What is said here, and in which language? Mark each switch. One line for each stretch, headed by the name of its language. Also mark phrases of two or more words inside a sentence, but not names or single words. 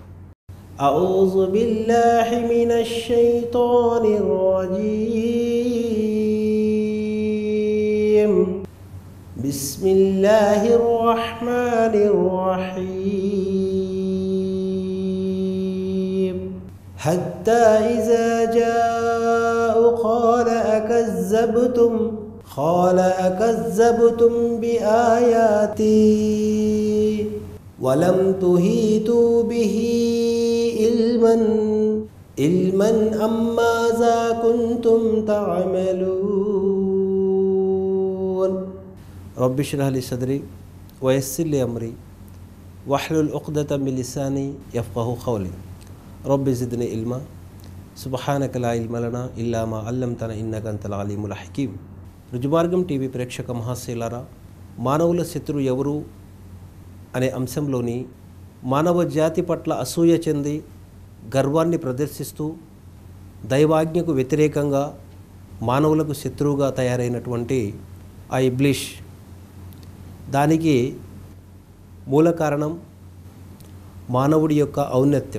Arabic: أعوذ بالله من الشيطان الرجيم. بسم الله الرحمن الرحيم. حتى إذا جاءوا قال أكذبتم قال أكذبتم بآياتي ولم تحيطوا به علما أم ماذا كنتم تعملون رب اشرح لي صدري ويسر لي أمري واحلل عقدة من لساني يفقهوا قولي رب زدني علما سبحانك لا علم لنا إلا ما علمتنا إنك أنت العليم الحكيم.
Telugu: రుజుమార్గం టీవీ ప్రేక్షక మహాశైలారా, మానవుల శత్రువు ఎవరు అనే అంశంలోని మానవ జాతి పట్ల అసూయ చెంది గర్వాన్ని ప్రదర్శిస్తూ దైవాజ్ఞకు వ్యతిరేకంగా మానవులకు శత్రువుగా తయారైనటువంటి ఆ ఇబ్లీష్, దానికి మూల కారణం మానవుడి యొక్క ఔన్నత్యం.